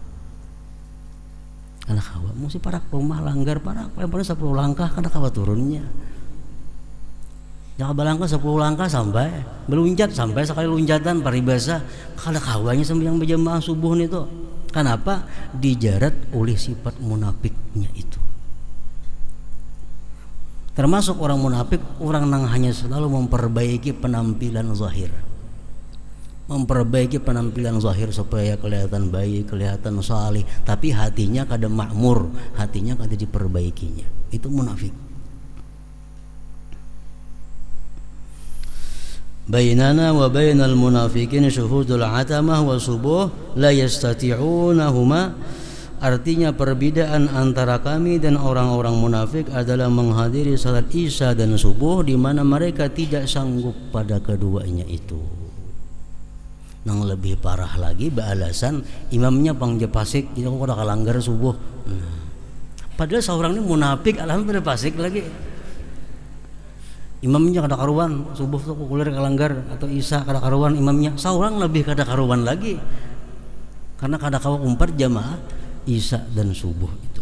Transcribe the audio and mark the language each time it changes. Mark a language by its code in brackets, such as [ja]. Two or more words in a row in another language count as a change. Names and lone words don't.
[bjn] Kada kawa, mesti parak rumah langgar parak, paling 10 langkah kada kawa turunnya. Jangan balangkah 10 langkah sampai meluncat sampai sekali loncatan paribasa kada kawanya sampai yang berjamaah subuh itu. Kenapa? Dijarat oleh sifat munafiknya itu. [id] Termasuk orang munafik, orang yang hanya selalu memperbaiki penampilan zahir, memperbaiki penampilan zahir supaya kelihatan baik, kelihatan salih, tapi hatinya kada makmur, hatinya kada diperbaikinya. Itu munafik. [ar] بيننا وبين المنافقين شهود العتمة والصبح لا يستطيعونهما. [id] Artinya perbedaan antara kami dan orang-orang munafik adalah menghadiri salat isya dan subuh di mana mereka tidak sanggup pada keduanya itu. [bjn] Nang lebih parah lagi beralasan imamnya pangje pasik, jadi aku kada kalanggar subuh. Padahal seorang ini munafik, alhamdulillah pasik lagi. Imamnya kada karuan, subuh tuh kulir kalanggar atau isya kada karuan imamnya. Seorang lebih kada karuan lagi. Karena kada kawa umpat jamaah isya dan subuh itu.